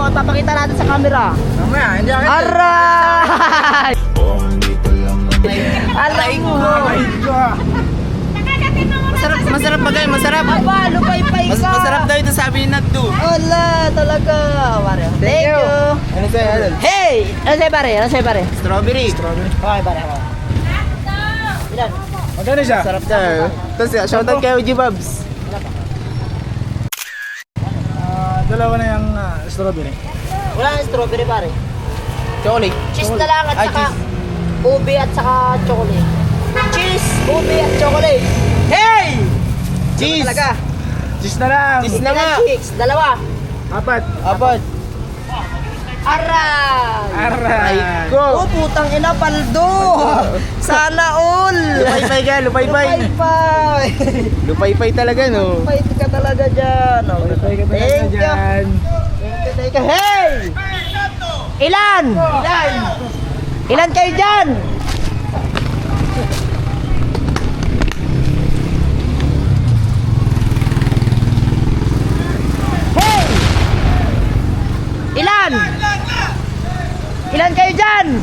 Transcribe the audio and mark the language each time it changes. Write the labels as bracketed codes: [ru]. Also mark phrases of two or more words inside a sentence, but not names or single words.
[tl] Papakita natin sa camera. Mamaya, hindi ako. Aray! oh hindi ko lang Alam mo. Aray ko. Masarap bagay, masarap. Aba, lupay-pay ka. Masarap daw ito sabi ni Nat do. Wala, talaga. Pare, [en] thank you. [tl] Ano sa'yo, Adol? Hey! Ano sa'yo pare? Ano sa'yo pare? Strawberry. Okay, pare. Ilan? Magkano siya? Sarap daw. Tapos, shoutout kay OG Babs. Dalawa na yung strawberry. Wala nang strawberry pare. Chocolate. Cheese na lang at Ay, saka ube at saka chocolate. Cheese, ube at chocolate. Hey! Cheese. Talaga. Cheese na lang. Cheese Ilan naman. chicks? Dalawa. Apat. Apat. Aray! Aray. Oh, putang ina, paldo! Sana all! Lupay-pay ka, lupay-pay. Lupay-pay! Lupay-pay talaga, no? Lupay ka talaga dyan. Okay. Patay ka talaga [en] Thank you. [tl] dyan. [en] Thank you. [tl] Hey! Ilan? Ilan? Ilan kayo dyan? Hey! Ilan? Ilan kayo dyan?